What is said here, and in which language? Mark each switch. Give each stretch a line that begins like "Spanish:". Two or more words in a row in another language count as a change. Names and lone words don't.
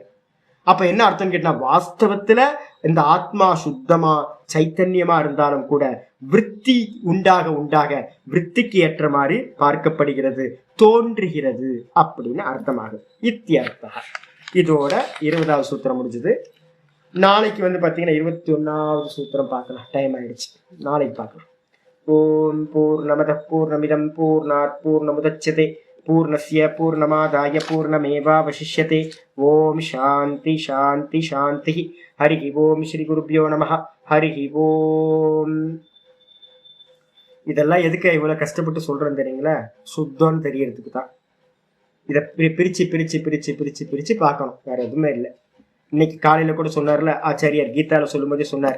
Tamil: அப்ப என்ன அர்த்தம் கேட்டா, வாஸ்தவத்துல இந்த ஆத்மா சுத்தமா சைத்தன்யமா இருந்தாலும் கூட விற்பி உண்டாக விற்பிக்கு ஏற்ற மாதிரி பார்க்கப்படுகிறது, தோன்றுகிறது அப்படின்னு அர்த்தமாகுது. இத்தியர்த்தம். இதோட 20வது சூத்திரம் முடிஞ்சது. நாளைக்கு வந்து பாத்தீங்கன்னா 21வது சூத்திரம் பார்க்கலாம். டைம் ஆயிடுச்சு, நாளைக்கு பார்க்கலாம்.
Sanskrit: ओम् पूर्णमदः पूर्णमिदं पूर्णात् पूर्णमुदच्यते पूर्णस्य पूर्णमादाय पूर्णमेवावशिष्यते. ओम् शान्तिः शान्तिः शान्तिः. हरि ओम्। श्री गुरुभ्यो नमः. हरि ओम्.
Tamil: இதெல்லாம் எதுக்கு இவ்வளவு கஷ்டப்பட்டு சொல்றேன்னு தெரியுங்களா? சுத்தம்னு தெரியறதுக்கு தான். இதை பிரிச்சு பார்க்கணும், வேற எதுவுமே இல்லை. இன்னைக்கு காலையில கூட சொன்னார்ல ஆச்சாரியார், கீதால சொல்லும் போதே சொன்னார்.